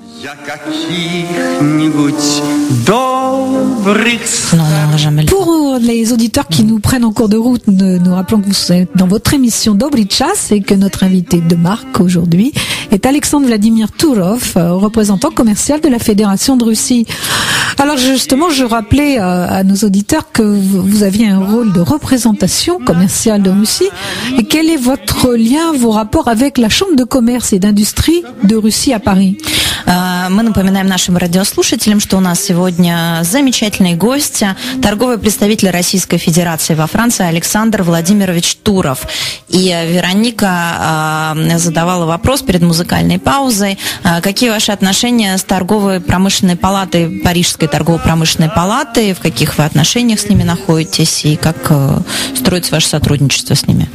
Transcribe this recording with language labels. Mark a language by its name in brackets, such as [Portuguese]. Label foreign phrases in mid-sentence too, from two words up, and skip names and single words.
[French] Pour les auditeurs qui nous prennent en cours de route, nous rappelons que vous êtes dans votre émission Dobry Czas et que notre invité de marque aujourd'hui est Alexandre Vladimir Tourov, représentant commercial de la Fédération de Russie. Alors justement, je rappelais à nos auditeurs que vous aviez un rôle de représentation commerciale de Russie. Et quel est votre lien, vos rapports avec la Chambre de commerce et d'industrie de Russie à Paris? [Russian] Мы напоминаем нашим радиослушателям, что у нас сегодня замечательный гость, торговый представитель Российской Федерации во Франции Александр Владимирович Туров. И Вероника задавала вопрос перед музыкальной паузой, какие ваши отношения с торговой промышленной палатой, Парижской торгово-промышленной палатой, в каких вы отношениях с ними находитесь и как строится ваше сотрудничество с ними?